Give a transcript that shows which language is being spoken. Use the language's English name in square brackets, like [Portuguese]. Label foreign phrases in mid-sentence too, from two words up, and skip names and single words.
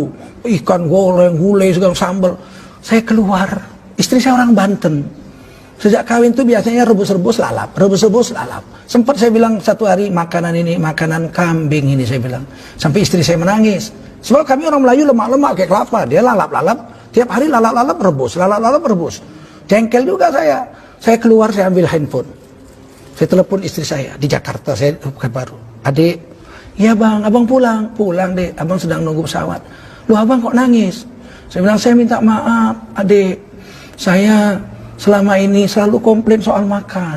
[Indonesian] Ikan goreng, gulai, segala sambal. Saya keluar, istri saya orang Banten. Sejak kawin tuh biasanya rebus-rebus lalap, rebus-rebus lalap. Sempat saya bilang satu hari, makanan ini, makanan kambing ini, saya bilang. Sampai istri saya menangis. Sebab kami orang Melayu lemak-lemak kayak kelapa. Dia lalap-lalap, tiap hari lalap-lalap rebus, lalap-lalap rebus. Jengkel juga saya. Saya keluar, saya ambil handphone. Saya telepon istri saya di Jakarta, saya baru. Adik, iya bang, abang pulang. Pulang deh, abang sedang nunggu pesawat. Loh abang kok nangis? Saya bilang, saya minta maaf adik. Saya selama ini selalu komplain soal makan.